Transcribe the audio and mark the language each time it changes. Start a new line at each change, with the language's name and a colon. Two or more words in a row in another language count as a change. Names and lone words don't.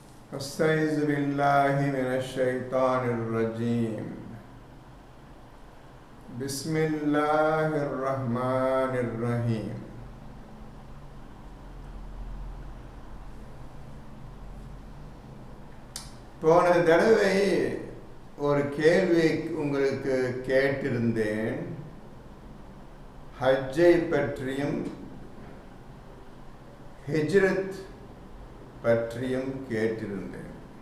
Arabic: أستعيذ بالله من الشيطان الرجيم. بسم الله الرحمن الرحيم.
Tamil: போன தடவை ஒரு கேள்வி உங்களுக்கு கேட்டிருந்தேன். ஹஜ்ஜை பற்றியும் ஹிஜ்ரத் பற்றியும் கேட்டிருந்தேன்.